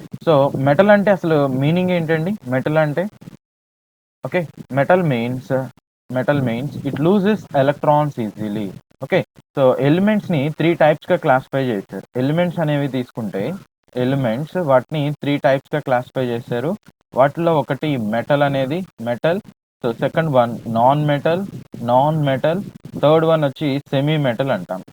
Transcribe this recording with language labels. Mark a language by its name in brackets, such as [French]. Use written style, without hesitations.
[Telugu] So metal అంటే అసలు meaning ఏంటండి? మెటల్ అంటే [English] okay, metal means it loses electrons easily. [Telugu] Okay, so ఎలిమెంట్స్ని three టైప్స్గా classify చేశారు. ఎలిమెంట్స్ అనేవి తీసుకుంటే వాటిని త్రీ టైప్స్గా క్లాసిఫై చేశారు. వాటిలో ఒకటి మెటల్ అనేది metal, so second one non metal, third one వచ్చి సెమీ మెటల్ అంటాం.